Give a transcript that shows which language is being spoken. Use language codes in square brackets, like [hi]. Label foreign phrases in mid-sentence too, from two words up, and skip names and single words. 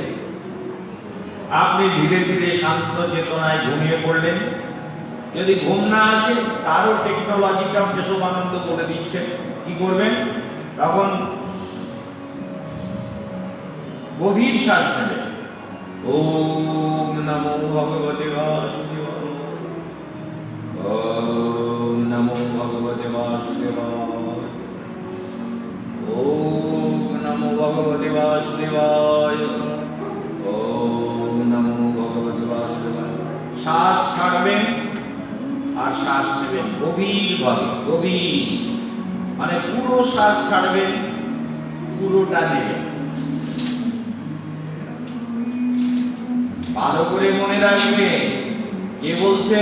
[bn] আপনি ধীরে ধীরে শান্ত চেতনায় ঘুমিয়ে পড়লেন। যদি ঘুম না আসে, তারও টেকনোলজিটা কেশবানন্দ বলে দিচ্ছে কি করবেন। তখন গভীর শ্বাস নেবেন। [sa] ওম নমো ভগবতে বাসুদেবায়, ওম নমো ভগবতে বাসুদেবায়, ওম নমো ভগবতে বাসুদেবায়, ওম নমো ভগবতে বাসুদেবায়। [bn] শ্বাস ছাড়বেন আর শ্বাস নেবেন গভীর ভাবে, গভীর মানে পুরো শ্বাস ছাড়বেন, পুরোটা নেবেন। ভালো করে মনে রাখবে, কে বলছে?